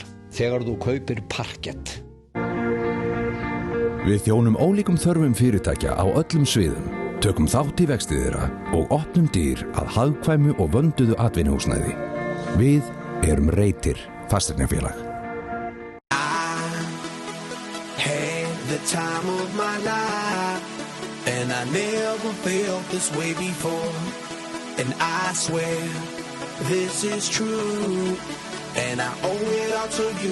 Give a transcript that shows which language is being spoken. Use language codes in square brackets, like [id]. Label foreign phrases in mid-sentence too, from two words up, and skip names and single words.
[is] Þegar þú kaupir parkett. Við þjónum ólíkum þörfum fyrirtækja á öllum sviðum, tökum þátt í vexti þeirra og opnum dyr að hagkvæmu og vönduðu atvinnuhúsnæði. Við erum Reytir fasteignafélag. [en] The time of my life, and I never felt this way before, and I swear this is true, and I owe it all to you.